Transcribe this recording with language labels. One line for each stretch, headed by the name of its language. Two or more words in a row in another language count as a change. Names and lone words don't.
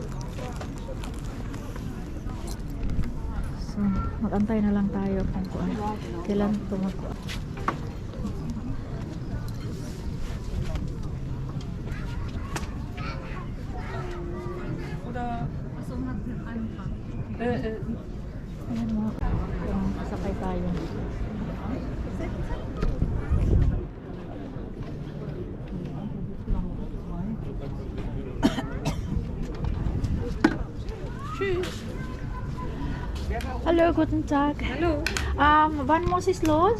Filipino: So, mag-antay na lang tayo kung kailan tumakbo. Ayan mo, kasakay tayo.
German: Hallo, guten Tag. Hallo. Wann muss ich los?